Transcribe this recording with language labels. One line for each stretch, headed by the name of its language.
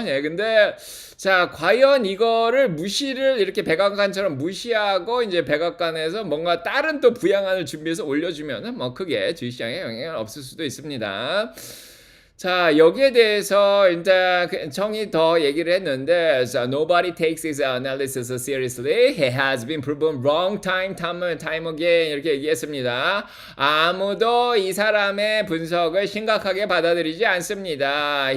Korean: 예, 근데, 자, 과연 이거를 무시를 이렇게 백악관처럼 무시하고, 이제 백악관에서 뭔가 다른 또 부양안을 준비해서 올려주면은 뭐 크게 주식시장에 영향은 없을 수도 있습니다. 자, 여기에 대해서 일단 청이 더 얘기를 했는데,
English: so nobody takes his analysis seriously. He has been proven wrong time again.
Korean: 이렇게 얘기했습니다. 아무도 이 사람의 분석을 심각하게 받아들이지 않습니다.